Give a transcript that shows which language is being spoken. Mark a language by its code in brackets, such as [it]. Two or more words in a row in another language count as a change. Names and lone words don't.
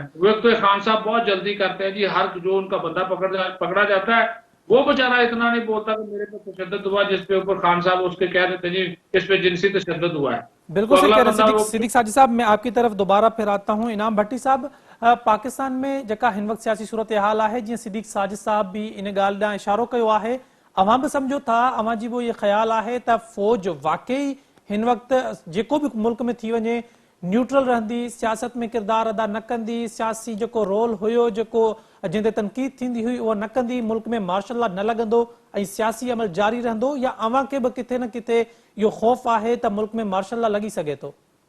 [ur] وہ تو خان صاحب بہت جلدی کرتے ہیں جی، ہر جو ان کا بندہ پکڑا جاتا ہے وہ بے چارہ اتنا نہیں بولتا کہ میرے پہ تشدد ہوا، جس پہ اوپر خان صاحب اس کے کہہ دیتے جی اس پہ جنسی تشدد ہوا ہے. تو بالکل صحیح اگلا کہہ رہے بندہ وہ صدیق ساجد صاحب، میں آپ کی طرف دوبارہ پھر آتا ہوں. [sd] इनाम भट्टी साहब, पाकिस्तान में जेका हिन वक्त सियासी सूरत हाल है, जी सिद्दीक साजिद साहब भी इन ॻाल्हि ॾांहुं इशारो कयो आहे, अवां बि सम्झो था, अवां जी [ur] وہ یہ خیال ہے [sd] त फौज वाकई हिन वक्त जेको भी मुल्क में थी वञे न्यूट्रल रहंदी, सियासत में किरदार अदा न कंदी, सियासी जेको रोल हुयो, जेको जिंदे तनकीद थींदी हुई उहा न कंदी, मुल्क में [en] मार्शल लॉ [sd] न लॻंदो ऐं सियासी अमल जारी रहंदो, या अवां खे बि किथे न किथे इहो ख़ौफ़ आहे त मुल्क में [en] मार्शल लॉ [sd] लॻी सघे थो?